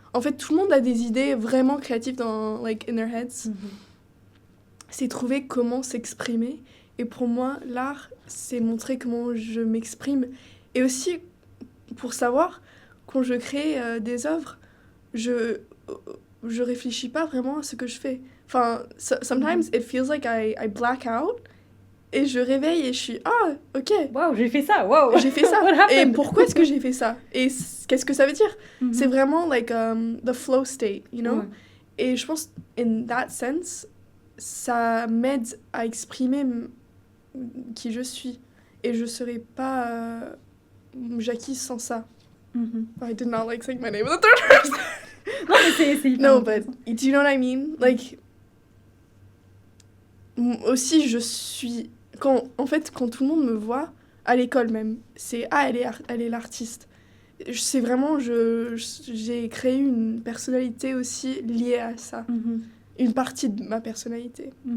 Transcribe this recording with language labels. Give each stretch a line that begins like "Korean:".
French: En fait, tout le monde a des idées vraiment créatives dans,
English: in their heads.
French: C'est trouver comment s'exprimer. Et pour moi, l'art, c'est montrer comment je m'exprime. Et aussi, pour savoir, quand je crée des œuvres, je réfléchis pas vraiment à ce que je fais.
English: Enfin, sometimes it feels like I black out.
French: Et je réveille et je suis ok. Waouh, j'ai fait ça. Waouh. J'ai fait ça. Et pourquoi est-ce que j'ai fait ça? Et qu'est-ce que ça veut dire? C'est vraiment
English: the flow state, you know?
French: Et je pense,
English: in that sense,
French: ça m'aide à exprimer qui je suis. Et je serais pas Jackie sans ça.
English: I did not like saying my name in the third person.
French: Non, mais c'est hyper
English: No, but do you know what I mean?
French: Aussi, je suis... Quand tout le monde me voit, à l'école même, c'est « Ah, elle est l'artiste ». C'est vraiment... J'ai créé une personnalité aussi liée à ça. Une partie de ma personnalité.